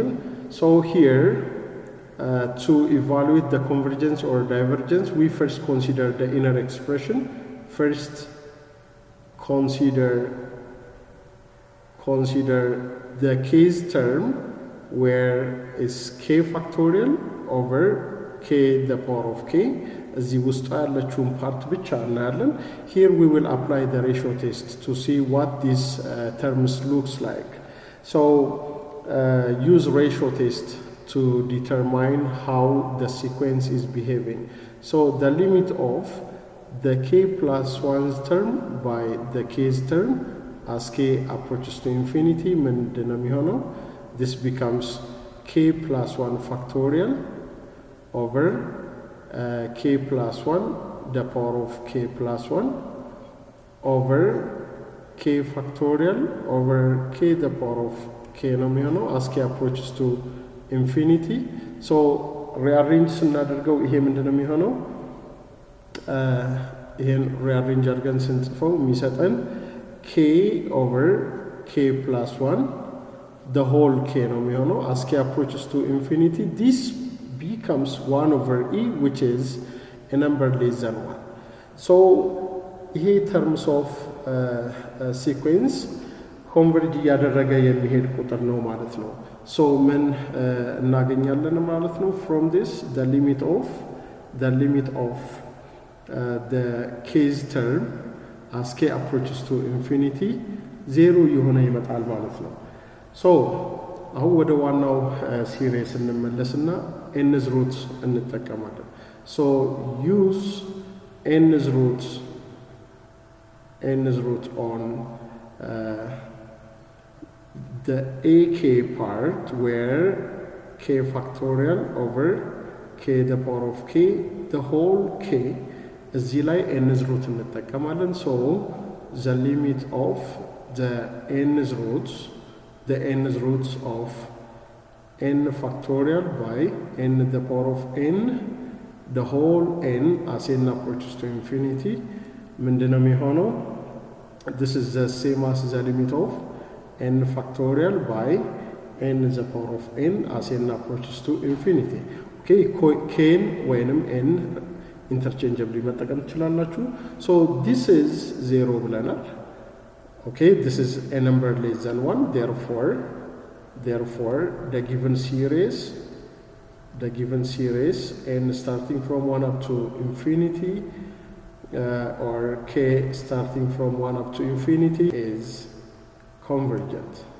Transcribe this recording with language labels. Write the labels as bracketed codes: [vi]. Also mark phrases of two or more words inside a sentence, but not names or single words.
[en] So here, to evaluate the convergence or divergence, we first consider the inner expression. First, consider the case term where is k factorial over k the power of k. [am] እዚህ ውስጥ ያለችውን ፓርት ብቻ እናያለን። [en] Here we will apply the ratio test to see what this terms looks like. So use ratio test to determine how the sequence is behaving. So the limit of the k plus 1's term by the k's term as k approaches to infinity [am] ምንድን ነው የሚሆነው? [en] This becomes k plus 1 factorial over k plus 1 the power of k plus 1 over k factorial over k the power of k [am] ነው የሚሆነው [en] as k approaches to infinity. So rearrange [am] ስናደርገው ይሄ ምንድን ነው የሚሆነው? [en] ይሄን rearrange [am] አድርገን ስንጽፈው የሚሰጠን [en] k over k plus 1 the whole k [am] ነው የሚሆነው [en] as k approaches to infinity. This becomes 1 over e which is a number less than 1. So here terms of sequence converge [am] እያደረገ የሚሄድ ቁጥር ነው ማለት ነው። So ምን እናገኛለን ማለት ነው? [en] From this the limit of the k's term as k approaches to infinity 0 [am] የሆነ ይመጣል ማለት ነው። [en] So [am] አሁን ወደ ዋናው ሲሪስ እንመለስና [en] n's root እንጠቀማለን። So use n's root on the ak part where k factorial over k the power of k the whole k [am] እዚህ ላይ [en] n's root እንጠቀማለን so the limit of the n's roots of n factorial by n to the power of n the whole n as n approaches to infinity [am] ምንድነው የሚሆነው [en] this is the same as the limit of n factorial by n to the power of n as n approaches to infinity okay k ወይንም n interchangeably [am] መጠቀም ትችላላችሁ [en] so this is 0 ብለናል okay this is a number less than 1 therefore the given series n starting from 1 up to infinity or k starting from 1 up to infinity is convergent